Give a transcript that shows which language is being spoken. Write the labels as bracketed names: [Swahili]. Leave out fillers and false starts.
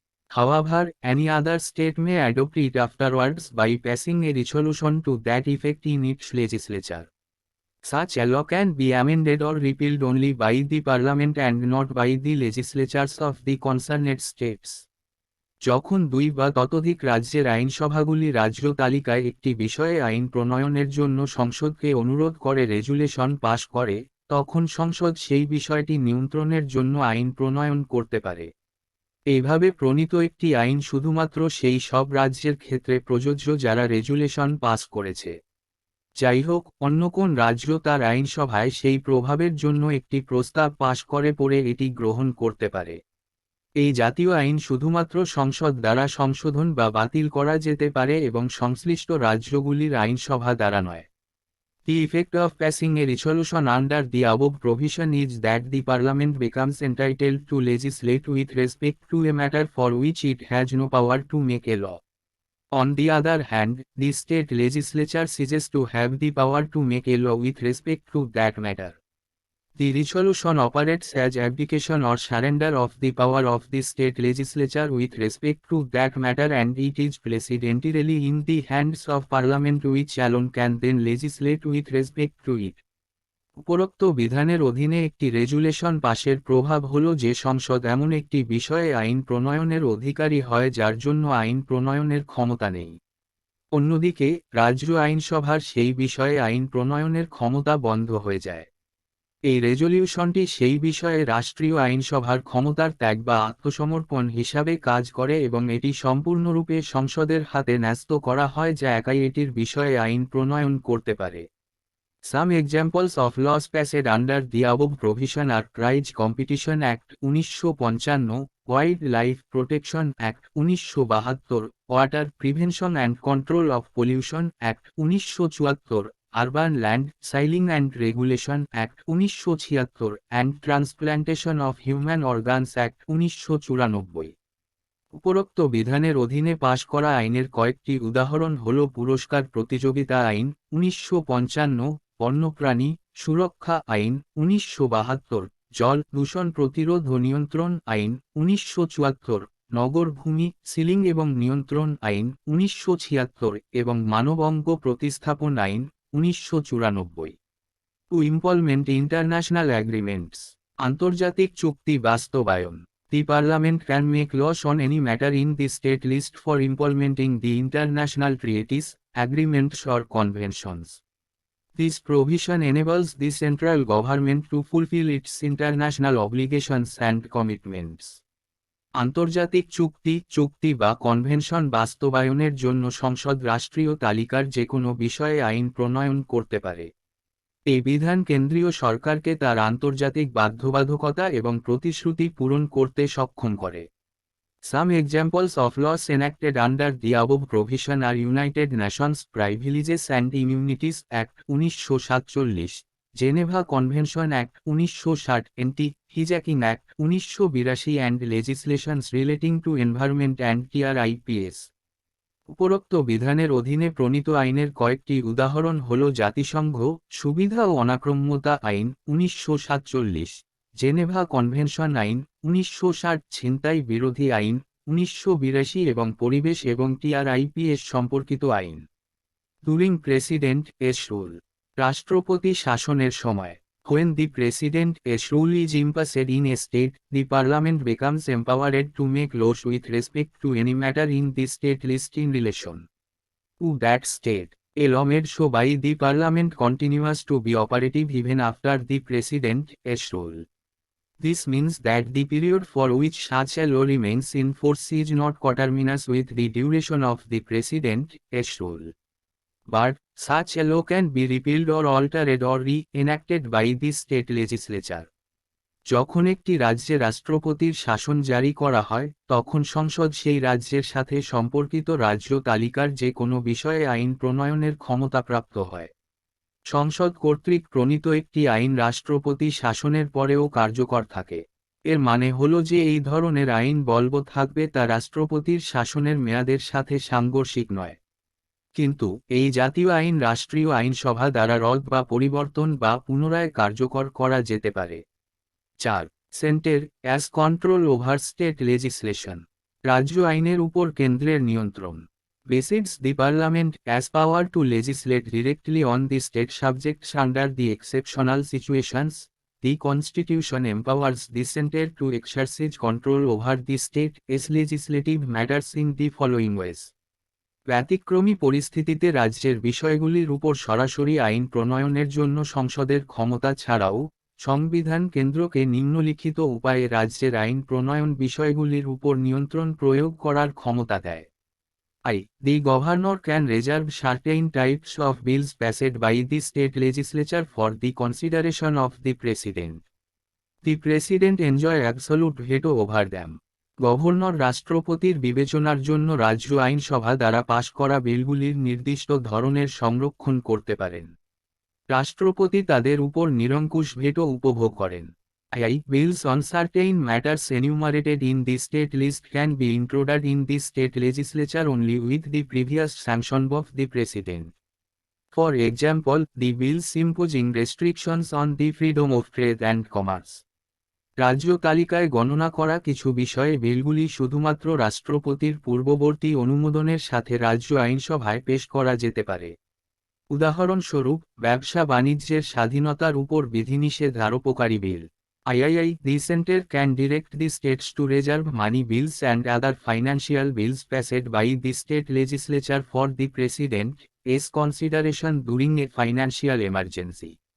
[English] However, any other state may adopt it afterwards by passing a resolution to that effect in its legislature. Such a law can be amended or repealed only by the parliament and not by the legislatures of the concerned states. [Bangla] যখন 2 বা ততোধিক রাজ্যের আইনসভাগুলি রাজ্য তালিকায় একটি বিষয়ে আইন প্রণয়নের জন্য সংসদকে অনুরোধ করে রেজুলেশন পাশ করে, তখন সংসদ সেই বিষয়টি নিয়ন্ত্রণের জন্য আইন প্রণয়ন করতে পারে। এইভাবে প্রণীত একটি আইন শুধুমাত্র সেই সব রাজ্যের ক্ষেত্রে প্রযোজ্য যারা রেজুলেশন পাস করেছে। যাই হোক, অন্য কোন রাজ্য তার আইনসভায় সেই প্রভাবের জন্য একটি প্রস্তাব পাশ করে পরে এটি গ্রহণ করতে পারে। এই জাতীয় আইন শুধুমাত্র সংসদ দ্বারা সংশোধন বা বাতিল করা যেতে পারে এবং সংশ্লিষ্ট রাজ্যগুলির আইনসভা দ্বারা নয়। [English] The effect of passing a resolution under the above provision is that the Parliament becomes entitled to legislate with respect to a matter for which it has no power to make a law. On the other hand, the state legislature ceases to have the power to make a law with respect to that matter. The resolution operates as abdication or surrender of the power of the state legislature with respect to that matter, and it is placed entirely in the hands of Parliament, which alone can then legislate with respect to it. [Bangla] উপরোক্ত বিধানের অধীনে একটি resolution পাশের প্রভাব হল যে সংসদ এমন একটি বিষয়ে আইন প্রণয়নের অধিকারী হয় যার জন্য আইন প্রণয়নের ক্ষমতা নেই। অন্যদিকে রাজ্য আইনসভার সেই বিষয়ে আইন প্রণয়নের ক্ষমতা বন্ধ হয়ে যায়। এই রেজলিউশনটি সেই বিষয়ে রাষ্ট্রীয় আইনসভার ক্ষমতার ত্যাগ বা আত্মসমর্পণ হিসাবে কাজ করে এবং এটি সম্পূর্ণরূপে সংসদের হাতে ন্যস্ত করা হয় যা একাই এটির বিষয়ে আইন প্রণয়ন করতে পারে। [English] Some examples of laws passed under the above provision are Prize Competition Act 1955, Wildlife Protection Act 1972, Water Prevention and Control of Pollution Act 1974, Urban Land Sealing and Regulation Act 1976, and Transplantation of Human Organs Act 1994. [Bangla] উপরোক্ত বিধানের অধীনে পাশ করা আইনের কয়েকটি উদাহরণ হল পুরস্কার প্রতিযোগিতা আইন 1955, বন্যপ্রাণী সুরক্ষা আইন 1972, জল দূষণ প্রতিরোধ ও নিয়ন্ত্রণ আইন 1974, নগর ভূমি সিলিং এবং নিয়ন্ত্রণ আইন 1976 এবং মানবাঙ্গ প্রতিস্থাপন আইন 1994। [English] to implement international agreements, [Bangla] আন্তর্জাতিক চুক্তি বাস্তবায়ন। [English] The Parliament can make laws on any matter in the state list for implementing the international treaties, agreements or conventions. This provision enables the central government to fulfill its international obligations and commitments. [Bangla] আন্তর্জাতিক চুক্তি বা convention বাস্তবায়নের জন্য সংসদ রাষ্ট্রীয় তালিকার যে কোনো বিষয়ে আইন প্রণয়ন করতে পারে। এই বিধান কেন্দ্রীয় সরকারকে তার আন্তর্জাতিক বাধ্যবাধকতা এবং প্রতিশ্রুতি পূরণ করতে সক্ষম করে। [English] Some examples of laws enacted under the above provision are United Nations Privileges and Immunities Act 1947, Geneva Convention Act 1960, Anti-Hijacking Act 1982 and legislations relating to environment and TRIPS. [Bangla] উপরোক্ত বিধানের অধীনে প্রণীত আইনের কয়েকটি উদাহরণ হল জাতিসংঘ সুবিধা ও অনাক্রম্যতা আইন 1947, জেনেভা কনভেনশন আইন 1960, ছিনতাই বিরোধী আইন 1982 এবং পরিবেশ এবং TRIPS সম্পর্কিত আইন। [English] during president's rule, [Bangla] রাষ্ট্রপতি শাসনের সময়। [English] When the President's rule is imposed in a state, the Parliament becomes empowered to make laws with respect to any matter in the state list in relation to that state. A law made so by the Parliament continues to be operative even after the President's rule. This means that the period for which such a law remains in force is not coterminous with the duration of the President's rule. But such a law can be repealed or altered or re-enacted by the state legislature. [Bangla] যখন একটি রাজ্যে রাষ্ট্রপতির শাসন জারি করা হয় তখন সংসদ সেই রাজ্যের সাথে সম্পর্কিত রাজ্য তালিকার যে কোনো বিষয়ে আইন প্রণয়নের ক্ষমতাপ্রাপ্ত হয়। সংসদ কর্তৃক প্রণীত একটি আইন রাষ্ট্রপতি শাসনের পরেও কার্যকর থাকে। এর মানে হল যে এই ধরনের আইন বলবৎ থাকবে তা রাষ্ট্রপতির শাসনের মেয়াদের সাথে সাংঘর্ষিক নয়। কিন্তু এই জাতীয় আইন রাষ্ট্রীয় আইনসভা দ্বারা রদ বা পরিবর্তন বা পুনরায় কার্যকর করা যেতে পারে। 4. [English] centre has control over state legislation, [Bangla] রাজ্য আইনের উপর কেন্দ্রের নিয়ন্ত্রণ। [English] Besides the Parliament has power to legislate directly on the state subjects under the exceptional situations, the Constitution empowers the centre to exercise control over the state's legislative matters in the following ways. [Bangla] ব্যতিক্রমী পরিস্থিতিতে রাজ্যের বিষয়গুলির উপর সরাসরি আইন প্রণয়নের জন্য সংসদের ক্ষমতা ছাড়াও সংবিধান কেন্দ্রকে নিম্নলিখিত উপায়ে রাজ্যের আইন প্রণয়ন বিষয়গুলির উপর নিয়ন্ত্রণ প্রয়োগ করার ক্ষমতা দেয়। [English] The governor can reserve certain types of bills passed by the state legislature for the consideration of the president. The president enjoy absolute veto over them. [Bangla] Governor রাষ্ট্রপতির বিবেচনার জন্য রাজ্য আইনসভা দ্বারা পাশ করা বিলগুলির নির্দিষ্ট ধরনের সংরক্ষণ করতে পারেন। রাষ্ট্রপতি তাদের উপর নিরঙ্কুশ ভেটো উপভোগ করেন। [English] Bills on certain matters enumerated in the state list can be introduced in the state legislature only with the previous sanction of the president. For example, the bills imposing restrictions on the freedom of trade and commerce. [Bangla] রাজ্য তালিকায় গণনা করা কিছু বিষয়ে বিলগুলি শুধুমাত্র রাষ্ট্রপতির পূর্ববর্তী অনুমোদনের সাথে রাজ্য আইনসভায় পেশ করা যেতে পারে। উদাহরণস্বরূপ, ব্যবসা বাণিজ্যের স্বাধীনতার উপর বিধিনিষেধ আরোপকারী বিল। [English] The center can direct the states to reserve money bills and other financial bills passed by the state legislature for the President's consideration during a financial emergency.